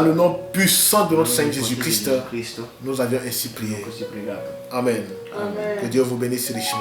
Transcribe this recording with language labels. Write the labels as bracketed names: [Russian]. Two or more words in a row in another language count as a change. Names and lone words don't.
[French] Dans le nom puissant de notre [Italian] Nel [French] Seigneur [Italian] nome [French] Jésus-Christ, [Italian] potente di Cristo, [French] nous avions ainsi prié. [Italian] così pregato. [French] Amen. Que Dieu vous bénisse richement.